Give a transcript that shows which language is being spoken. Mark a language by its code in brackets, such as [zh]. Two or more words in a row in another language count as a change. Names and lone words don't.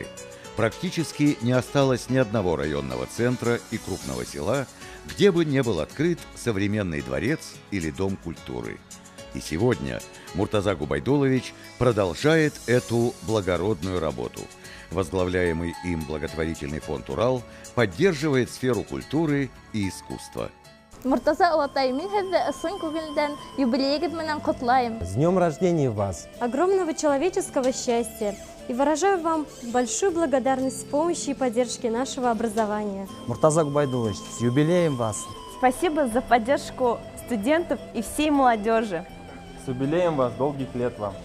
[ru] Практически не осталось ни одного районного центра и крупного села, где бы не был открыт современный дворец или дом культуры. И сегодня Муртаза Губайдулович продолжает эту благородную работу. Возглавляемый им благотворительный фонд «Урал» поддерживает сферу культуры и искусства. [ba] Муртаза Алатай, мин хәзер сын күңелдән юбилейгез менән котлаем. [ru] С днем рождения вас! Огромного человеческого счастья! И выражаю вам большую благодарность в помощи и поддержке нашего образования. Муртаза Губайдулович, с юбилеем вас! Спасибо за поддержку студентов и всей молодежи. С юбилеем вас, долгих лет вам!